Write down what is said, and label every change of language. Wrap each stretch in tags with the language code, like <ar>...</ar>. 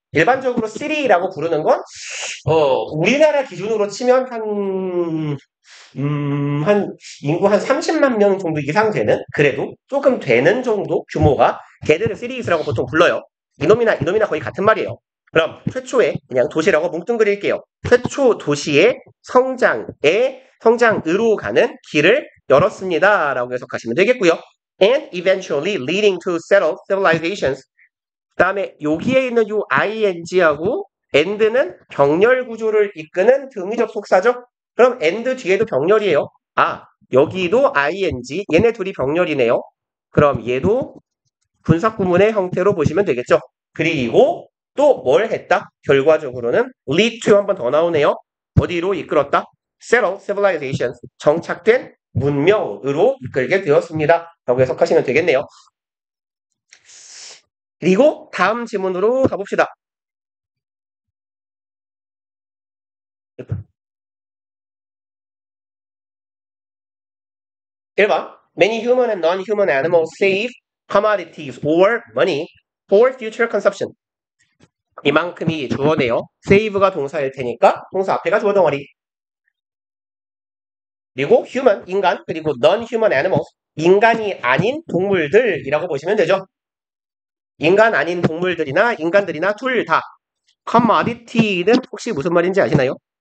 <ko>일반적으로 city라고 부르는 건 우리나라 기준으로 치면 한 인구 한 30만 명 정도 이상 되는 그래도 조금 되는 정도 규모가 걔들을 시리즈라고 보통 불러요. 이놈이나 거의 같은 말이에요. 그럼 최초의 그냥 도시라고 뭉뚱그릴게요. 최초 도시의 성장으로 가는 길을 열었습니다. 라고 해석하시면 되겠고요.</ko> <en>And eventually leading to settled civilizations.</en> <ko>그 다음에 여기에 있는 요 ing하고 and는 병렬 구조를 이끄는 등위 접속사죠. 그럼 and 뒤에도 병렬이에요. 아, 여기도 ing, 얘네 둘이 병렬이네요. 그럼 얘도 분사구문의 형태로 보시면 되겠죠. 그리고 또 뭘 했다? 결과적으로는 lead to 한 번 더 나오네요. 어디로 이끌었다?</ko> <en>settled civilizations,</en> <ko>정착된 문명으로 이끌게 되었습니다. 라고 해석하시면 되겠네요. 그리고 다음 지문으로 가봅시다. 1번.</ko> <en>Many human and non-human animals save commodities or money for future consumption.</en> <ko>이만큼이 주어네요. save가 동사일 테니까 동사 앞에가 주어 덩어리. 그리고 human, 인간, 그리고 non-human animals, 인간이 아닌 동물들이라고 보시면 되죠. 인간 아닌 동물들이나 인간들이나 둘 다. commodity는 혹시 무슨 말인지 아시나요?</ko>